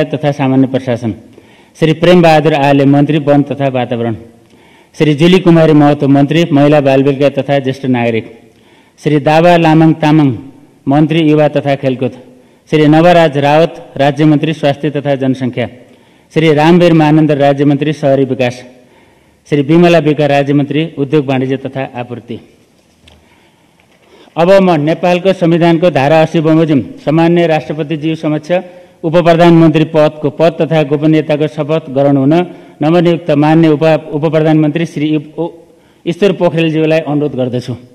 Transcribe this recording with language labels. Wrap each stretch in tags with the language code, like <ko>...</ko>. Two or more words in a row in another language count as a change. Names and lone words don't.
<ne>तथा सामान्य प्रशासन, श्री प्रेम बहादुर आले मन्त्री वन तथा वातावरण, श्री जुली कुमारी महतो मन्त्री महिला बालविका तथा ज्येष्ठ नागरिक, श्री दावा लामाङ तामाङ मन्त्री युवा तथा खेलकुद, श्री नवराज रावत राज्यमन्त्री स्वास्थ्य तथा जनसङ्ख्या, श्री रामवीर महानन्द राज्यमन्त्री शहरी विकास, श्री विमला विका राज्यमन्त्री उद्योग वाणिज्य तथा आपूर्ति। अब म नेपालको संविधानको धारा 80 बमोजिम सामान्य राष्ट्रपतिज्यू समक्ष उप प्रधानमन्त्री पदको पद तथा गोपनीयताको शपथ गराउनु हुन नवनियुक्त मान्य उप प्रधानमन्त्री श्री ईश्वर पोखरेलज्यूलाई अनुरोध गर्दछु।</ne>